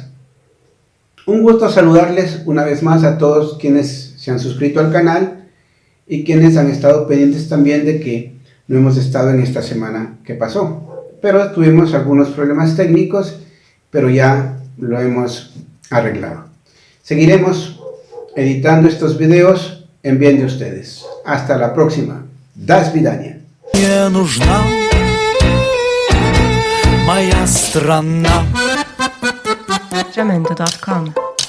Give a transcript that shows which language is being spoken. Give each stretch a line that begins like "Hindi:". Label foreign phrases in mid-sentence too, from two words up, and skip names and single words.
Spanish: Un gusto saludarles una vez más a todos quienes se han suscrito al canal y quienes han estado pendientes también de que no hemos estado en esta semana que pasó. Pero tuvimos algunos problemas técnicos, pero ya lo hemos arreglado. Seguiremos editando estos videos en bien de ustedes. Hasta la próxima.
Russian: До свидания. Мне нужна моя страна. Jamendo.com